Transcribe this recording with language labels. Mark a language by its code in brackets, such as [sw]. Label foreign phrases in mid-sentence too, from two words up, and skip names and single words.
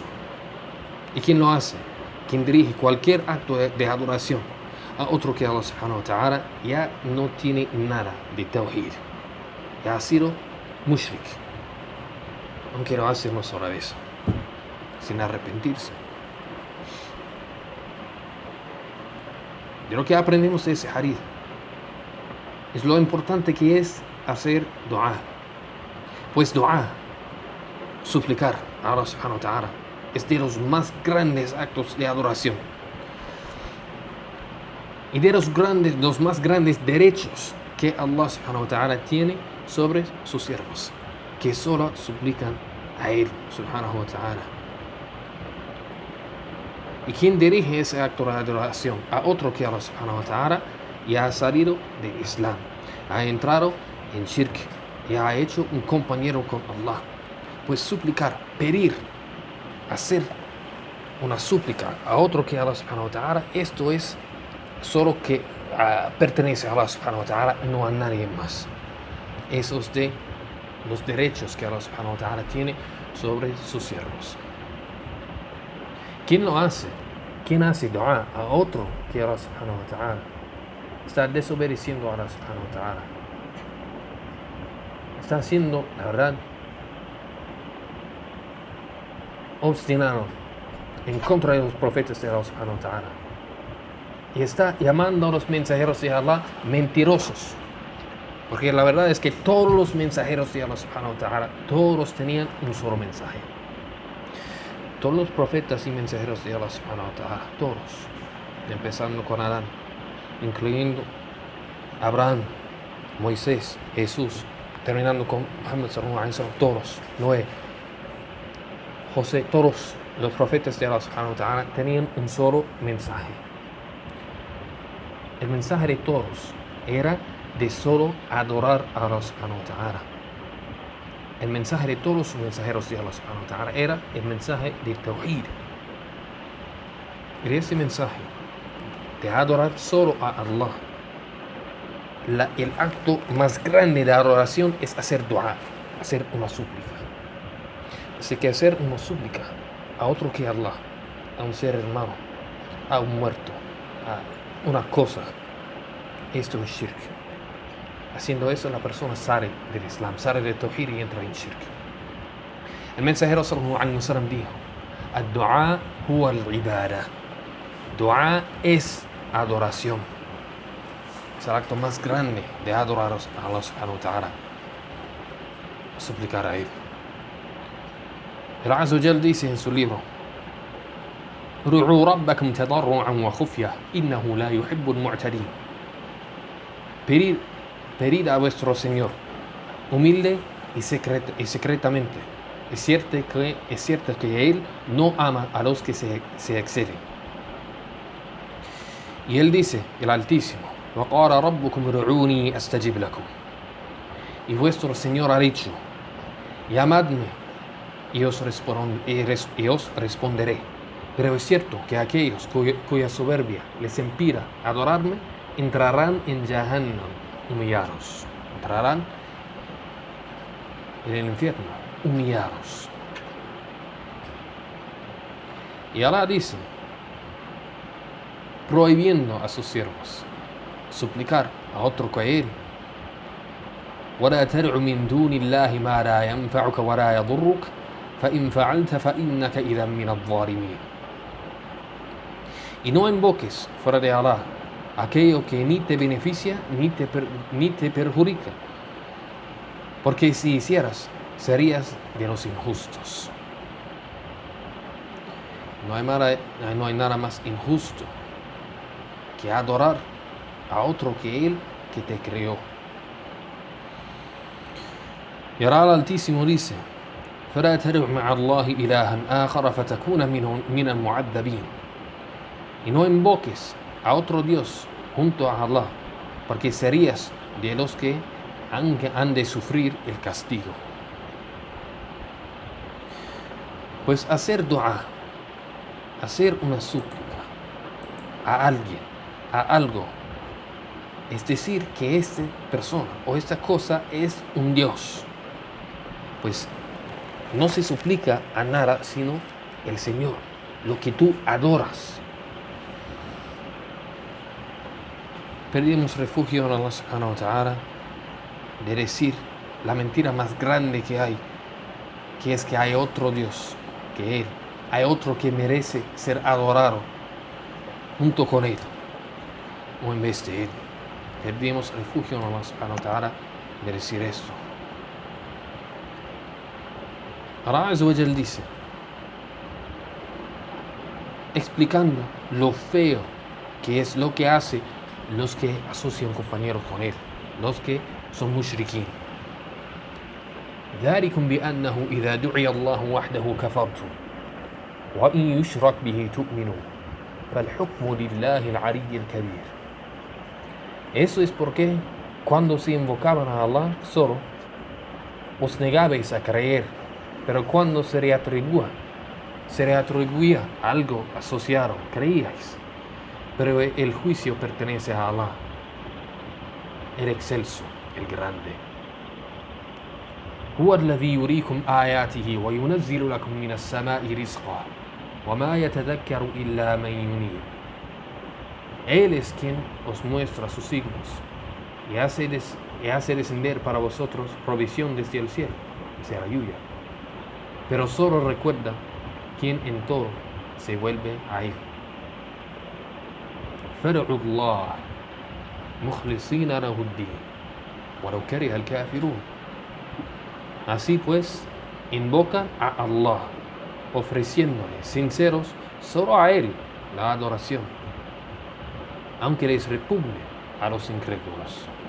[es] ¿Y quién lo hace? Quien dirige cualquier acto de adoración a otro que Allah [ar] سبحانه وتعالى [es] ya no tiene nada de tawhid, ya ha sido mushrik, aunque lo hace una sola vez sin arrepentirse. De lo que aprendemos de ese hadith es lo importante que es hacer dua, pues dua, suplicar a Allah [ar] سبحانه وتعالى, [es] es de los más grandes actos de adoración y de los más grandes derechos que Allah [ar] سبحانه وتعالى [es] tiene sobre sus siervos, que solo suplican a Él [ar] سبحانه وتعالى. [es] Y quien dirige ese acto de adoración a otro que Allah [ar] سبحانه وتعالى [es] ya ha salido del Islam, ha entrado en shirk, ya ha hecho un compañero con Allah. Pues suplicar, pedir, hacer una súplica a otro que Allah [ar] سبحانه وتعالى, [es] esto es solo que pertenece a Allah [ar] سبحانه وتعالى, [es] no a nadie más. Esos de los derechos que Allah [ar] سبحانه وتعالى [es] tiene sobre sus siervos. ¿Quién lo hace? ¿Quién hace dua a otro que Allah [ar] سبحانه وتعالى? [es] Está desobedeciendo a Allah [ar] سبحانه وتعالى. [es] Está haciendo, la verdad, obstinado en contra de los profetas de Allah [ar] سبحانه وتعالى. [es] Y está llamando a los mensajeros de Allah mentirosos. Porque la verdad es que todos los mensajeros de Allah [ar] سبحانه وتعالى, [es] todos tenían un solo mensaje. Todos los profetas y mensajeros de Allah [ar] سبحانه وتعالى, [es] todos, empezando con Adán, incluyendo Abraham, Moisés, Jesús, terminando con Muhammad [ar] صلى الله عليه وسلم, [es] todos, Noé, José, todos los profetas de Allah [ar] سبحانه وتعالى [es] tenían un solo mensaje. El mensaje de todos era de solo adorar a Allah [ar] سبحانه وتعالى. [es] El mensaje de todos los mensajeros de Allah [ar] سبحانه وتعالى [es] era el mensaje de Tawhid. Y ese mensaje de adorar solo a Allah, el acto más grande de adoración es hacer dua, hacer una súplica. Así que hacer una súplica a otro que Allah, a un ser hermano, a un muerto, a una cosa, esto es shirk. Haciendo eso, la persona sale del Islam, sale del Tawhid y entra en shirk. El mensajero [ar] صلى الله عليه وسلم [es] dijo: [ar] "الدعاء هو العبادة." [es] Dua es adoración. Es el acto más grande de adorar a Allah [ar] سبحانه وتعالى, [es] suplicar a Él. El [ar] عز وجل [es] dice en su libro: [ar] ادعوا ربكم تضرعا وخفية إنه لا يحب المعتدين. [es] Perid a vuestro Señor, humilde y secretamente. Es cierto que Él no ama a los que se exceden. Y Él dice, el Altísimo, [ar] وَقَالَ رَبُّكُمْ ادْعُونِي أَسْتَجِبْ لَكُمْ. [es] Y vuestro Señor ha dicho, llamadme y os responderé. Pero es cierto que aquellos cuya soberbia les impida adorarme, entrarán en Jahannam humillados. Entrarán en el infierno humillados. Y Allah dice, prohibiendo a sus siervos suplicar a otro que Él. [ar] ولا تدع من دون الله ما لا ينفعك ولا يضرك فإن فعلت فإنك إذا من الظالمين. [es] Y no invoques fuera de Allah aquello que ni te beneficia ni te perjudica, porque si hicieras serías de los injustos. No hay nada más injusto que adorar a otro que Él que te creó. Y ahora el Altísimo dice, [ar] فلا تدع مع الله إلها آخر فتكون من المعذبين. [es] Y no invoques a otro Dios junto a Allah, porque serías de los que han de sufrir el castigo. Pues hacer dua, hacer una súplica a alguien, a algo, es decir que esta persona o esta cosa es un Dios, pues no se suplica a nada sino el Señor, lo que tú adoras. Pedimos refugio en Allah [ar] سبحانه وتعالى [es] de decir la mentira más grande que hay, que es que hay otro Dios que Él, hay otro que merece ser adorado junto con Él o en vez de Él. Pedimos refugio en Allah [ar] سبحانه وتعالى [es] de decir esto. Allah [ar] عز وجل [es] dice, explicando lo feo que es lo que hace los que asocian compañeros con Él, los que son mushrikín. [ar] ذلكم بأنه إذا دعي الله وحده كفرتم وإن يشرك به تؤمنون فالحكم لله العلي الكبير. [es] Eso es porque cuando se invocaban a Allah solo, os negabais a creer, pero cuando se le atribuía algo asociado, creíais. Pero el juicio pertenece a Allah, el excelso, el grande. [ar] هو الذي يريكم آياته وينزل لكم من السماء رزقا وما يتذكر إلا من ينيب. [es] Él es quien os muestra sus signos y hace descender para vosotros provisión desde el cielo, o sea, la lluvia. Pero solo recuerda quien en todo se vuelve a Él. [ar] فادعوا الله مخلصين له الدين ولو كره الكافرون. [es] Así pues, invocan a Allah, ofreciéndole sinceros solo a Él la adoración, aunque les repugne a los incrédulos.